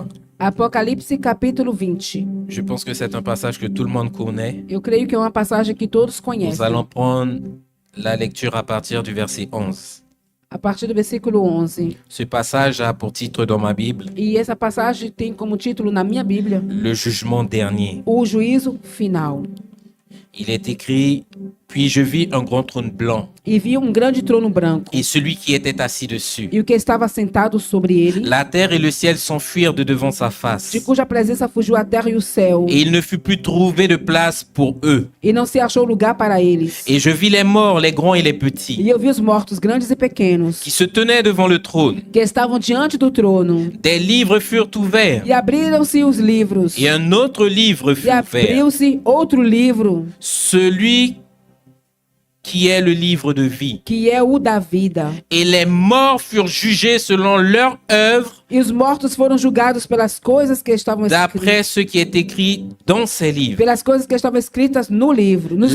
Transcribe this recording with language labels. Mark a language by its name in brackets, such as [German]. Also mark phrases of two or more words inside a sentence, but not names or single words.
[Portuguese] Apocalipse capítulo 20. [French] Je pense que c'est un passage que tout le monde connaît. [Portuguese] Eu creio que é uma passagem que todos [French] Nous [Portuguese] conhecem. [French] allons prendre la lecture à partir du verset 11. [Portuguese] A partir do versículo 11. [French] Ce passage a pour titre dans ma Bible [Portuguese] E essa passagem tem como título na minha Bíblia [French] le jugement dernier. [Portuguese] o juízo final. [French] Il est écrit Puis je vis un grand trône blanc [Portuguese] e vi um grande trono branco, [French] et celui qui était assis dessus. [Portuguese] e o que estava sentado sobre ele, [French] La terre et le ciel s'enfuirent de devant sa de face. [Portuguese] cuja presença fugiu a terra e o céu, [French] Et il ne fut plus trouvé de place pour eux. [Portuguese] e não se achou lugar para eles. [French] Et je vis les morts, les grands et les [Portuguese] E [French] petits, [Portuguese] eu vi os mortos, grandes e pequenos, [French] qui se tenaient devant le trône. [Portuguese] que estavam diante do trono, [French] Des livres furent ouverts. [Portuguese] e abriram-se os livros, [French] Et un autre livre [Portuguese] e [French] fut ouvert. [Portuguese] abriu-se outro livro, [French] Celui qui est le livre de vie. [Portuguese] que é o da vida. [French] Et les morts furent jugés selon leur œuvre, [Portuguese] E os mortos foram julgados pelas coisas que estavam escritas, [French] d'après ce qui est écrit dans ces livres. [Portuguese] pelas coisas que estavam escritas no livro, nos